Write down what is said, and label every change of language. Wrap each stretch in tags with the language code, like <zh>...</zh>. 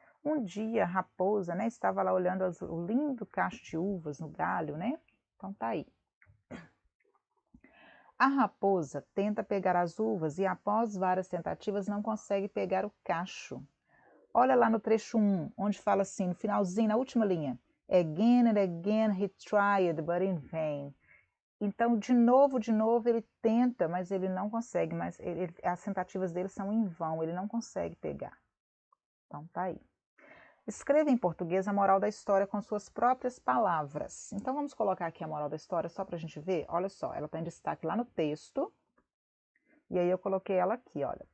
<pt>Um dia a raposa, né, estava lá olhando o lindo cacho de uvas no galho, né? Então tá aí. A raposa tenta pegar as uvas e após várias tentativas não consegue pegar o cacho. Olha lá no trecho 1, onde fala assim, no finalzinho, na última linha.</pt> <en>Again and again he tried, but in vain.</en> <pt>Então, de novo, ele tenta, mas ele não consegue, as tentativas dele são em vão, ele não consegue pegar. Então, tá aí. Escreva em português a moral da história com suas próprias palavras. Então, vamos colocar aqui a moral da história só para a gente ver? Olha só, ela está em destaque lá no texto, e aí eu coloquei ela aqui, olha.</pt>